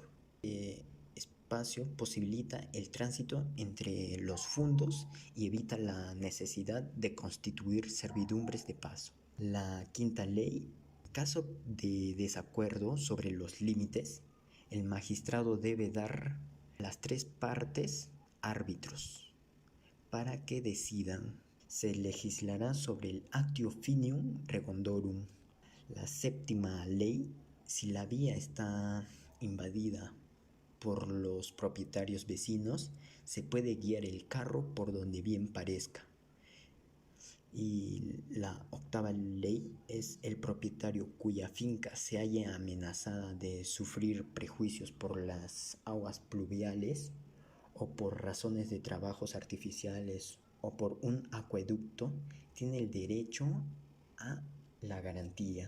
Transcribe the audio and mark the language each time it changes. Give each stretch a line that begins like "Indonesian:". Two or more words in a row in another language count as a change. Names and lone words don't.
Spanish: Espacio posibilita el tránsito entre los fundos y evita la necesidad de constituir servidumbres de paso. La quinta ley, en caso de desacuerdo sobre los límites, el magistrado debe dar a las 3 partes árbitros para que decidan. Se legislará sobre el
Latin: actio finium regondorum.
Spanish: La séptima ley, si la vía está invadida por los propietarios vecinos, se puede guiar el carro por donde bien parezca. Y la octava ley es el propietario cuya finca se halla amenazada de sufrir prejuicios por las aguas pluviales o por razones de trabajos artificiales o por un acueducto, tiene el derecho a la garantía.